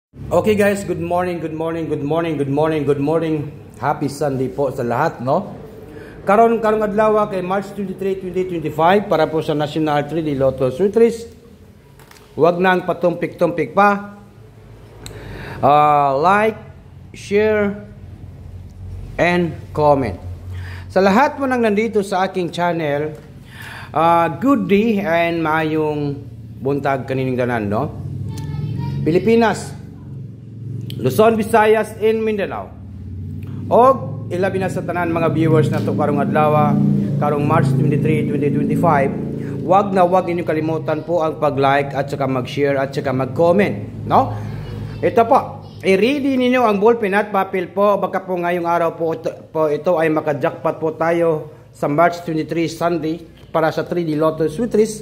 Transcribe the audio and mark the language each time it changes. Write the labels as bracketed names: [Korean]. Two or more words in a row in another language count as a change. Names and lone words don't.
[English] Okay guys, good morning, good morning, good morning, good morning, good morning. Happy Sunday [Filipino] po sa lahat, no? [Cebuano] Karong adlaw kay March 23, 2025 para po sa National 3D Lotto Sweeties. [Filipino] Huwag nang patumpik-tumpik pa. [English] Like, share, and comment. [Filipino] Sa lahat mo nang nandito sa aking channel, [English] good day and [Cebuano] maayong buntag kanining tanan, [Filipino] no? Pilipinas, Luzon, Visayas, and Mindanao. [Cebuano] O ilabi na sa tanan mga viewers na to karong adlaw, karong March 23, 2025. [Filipino] Wag ninyong kalimutan po ang pag-like at saka mag-share at saka mag-comment, no? Ito po, i-ready ninyo ang ballpen at papel po. Baka po ngayong araw po ito ay maka-jackpot po tayo sa March 23 Sunday para sa 3D Lotto Sweeties.